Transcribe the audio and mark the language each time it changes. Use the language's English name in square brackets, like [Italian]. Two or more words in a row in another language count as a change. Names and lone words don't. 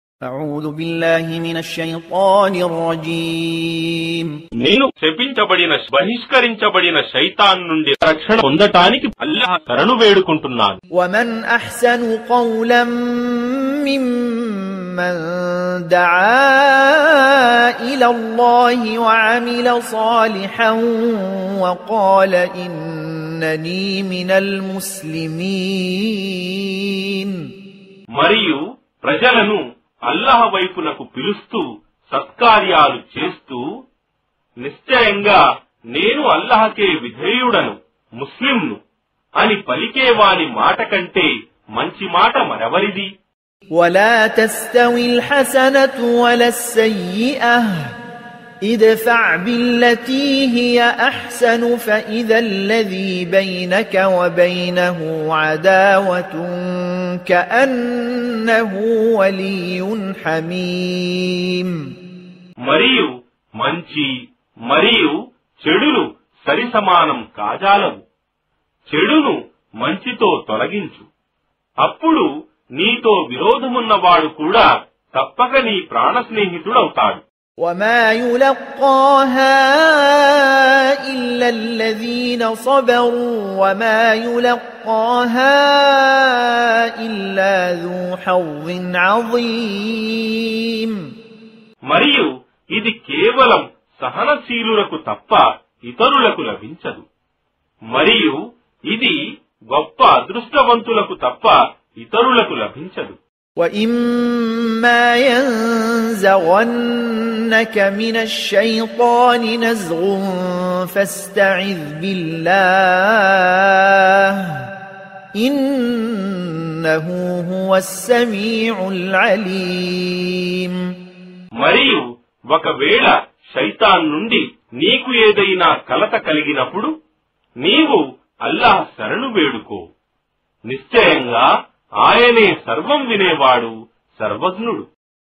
[Arabic] أعوذ بالله من الشيطان الرجيم [Telugu] నేను శపించబడిన బహిష్కరించబడిన శైతాన్ నుండి రక్షణ పొందటానికి అల్లాహ్ శరణు వేడుకుంటున్నాను. [Arabic] ومن أحسن قولا ممن دعا إلى الله وعمل صالحا وقال إنني من المسلمين. [Telugu] మరియు ప్రజలను అల్లాహ్ వైపునకు పిలుస్తూ సత్కార్యాలు చేస్తూ నిశ్చయంగా నేను అల్లాహకే విధేయుడను, ముస్లింను అని పలికేవాని మాట కంటే మంచి మాట మరెవరిది? [Arabic] ولا تستوي الحسنة ولا السيئة ادفع بالتي هي أحسن فإذا الذي بينك وبينه عداوة كأنه ولي حميم. [Telugu] మరియు మంచి మరియు చెడులు సరిసమానం కాజాలవు. చెడును మంచితో తొలగించు, అప్పుడు నీతో విరోధమున్నవాడు కూడా తప్పక నీ ప్రాణ స్నేహితుడవుతాడు. [Arabic] وما يلقاها إلا الذين صبروا وما يلقاها إلا ذو حظ عظيم. [Telugu] మరియు ఇది కేవలం సహనశీలులకు తప్ప ఇతరులకు లభించదు. మరియు ఇది గొప్ప అదృష్టవంతులకు తప్ప ఇతరులకు లభించదు. [Arabic] وَإِمَّا يَنزَغَنَّكَ مِنَ الشَّيْطَانِ نَزْغٌ فَاسْتَعِذْ بِاللَّهِ إِنَّهُ هُوَ السَّمِيعُ الْعَلِيمُ. [Telugu] మరియు ఒకవేళ శైతాన్ నుండి నీకు ఏదైనా కలత కలిగినప్పుడు నీవు అల్లాహ్ శరణు వేడుకో, నిశ్చయంగా ఆయనే సర్వం వినేవాడు, సర్వజ్ఞుడు.